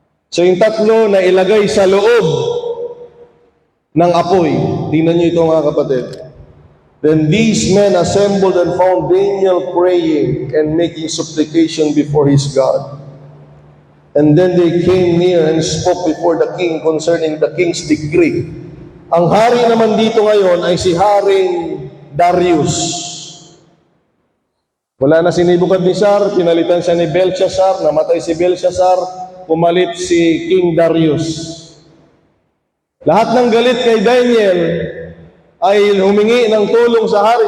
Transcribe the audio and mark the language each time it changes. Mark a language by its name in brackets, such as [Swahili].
[Filipino] So yung tatlo na ilagay sa loob ng apoy. Tingnan nyo ito, mga kapatid. [English] Then these men assembled and found Daniel praying and making supplication before his God. And then they came near and spoke before the king concerning the king's decree. [Filipino] Ang hari naman dito ngayon ay si Haring Darius. Wala na si Nebuchadnezzar, pinalitan siya ni Belshazzar, namatay si Belshazzar, pumalit si King Darius. Lahat ng galit kay Daniel ay humingi ng tulong sa hari.